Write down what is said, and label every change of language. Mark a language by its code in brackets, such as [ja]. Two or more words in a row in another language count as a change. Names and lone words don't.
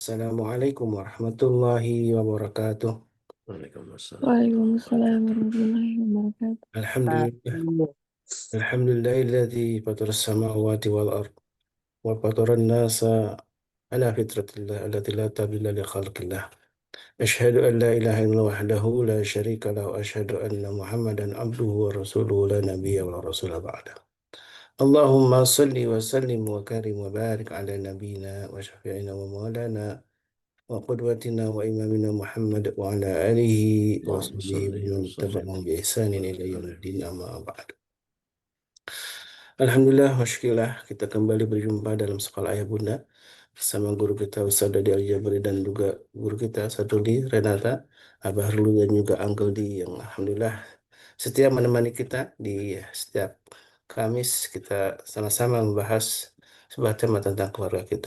[ar] السلام عليكم ورحمة الله وبركاته. وعليكم السلام ورحمة الله Waalaikumsalam wabarakatuh. ورحمة الله وبركاته. الحمد لله. الحمد لله الذي فطر السماوات والأرض وفطر الناس على فطرة الله التي لا تبديل لخلق الله. أشهد أن لا إله إلا الله وحده لا شريك له وأشهد أن محمدا عبده ورسوله لا نبي ولا رسول بعده. اللهم صل وسلم وكرم وبارك على نبينا وشفيعنا ومولانا وقدوتنا وإمامنا محمد وعلى آله Allahumma وصحبه صل و ومن sallim تبعهم wa بإحسان إلى barik يوم alaihi. الدين أما بعد. Alhamdulillah, [id] wasyukurillah kita kembali berjumpa dalam sekolah ayah bunda bersama guru kita Ustaz Dodi Al-Jabari dan juga guru kita Saduli Renata, Abah Rulu dan juga Uncle D yang Alhamdulillah setia menemani kita di setiap Kamis kita sama-sama membahas sebuah tema tentang keluarga kita.